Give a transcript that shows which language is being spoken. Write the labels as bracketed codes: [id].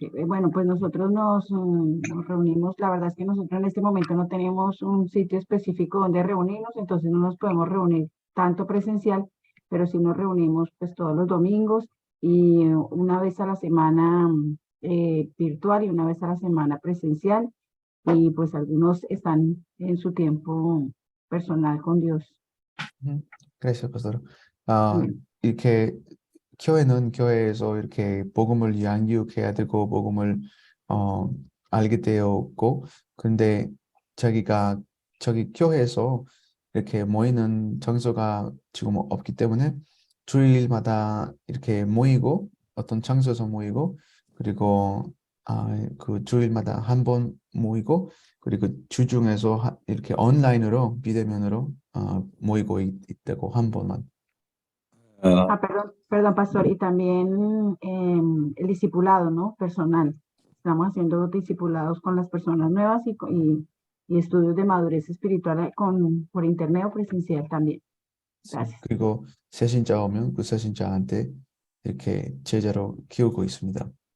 [es] Bueno, pues nosotros nos reunimos, la verdad es que nosotros en este momento no tenemos un sitio específico donde reunirnos, entonces no nos podemos reunir tanto presencial, pero sí nos reunimos pues todos los domingos y una vez a la semana virtual y una vez a la semana presencial. Y pues algunos están en su tiempo personal con Dios. Gracias, pastor. [ko] 이렇게 교회는 교회에서 이렇게 복음을 양육해야 되고 복음을 알게 되었고, 근데 자기가 저기 교회에서 이렇게 모이는 장소가 지금 없기 때문에 주일마다 이렇게 모이고 어떤 장소에서 모이고 그리고 그 주일마다 한 번 모이고 그리고 주중에서 이렇게 온라인으로 비대면으로 모이고 있다고 한 번만. [es] Perdón, pastor, y también el discipulado, ¿no? Personal. Estamos haciendo discipulados con las personas nuevas y estudios de madurez espiritual por internet o presencial también. Gracias. [ko] 그리고 새신자 오면 그 새신자한테 이렇게 제자로 키우고 있습니다.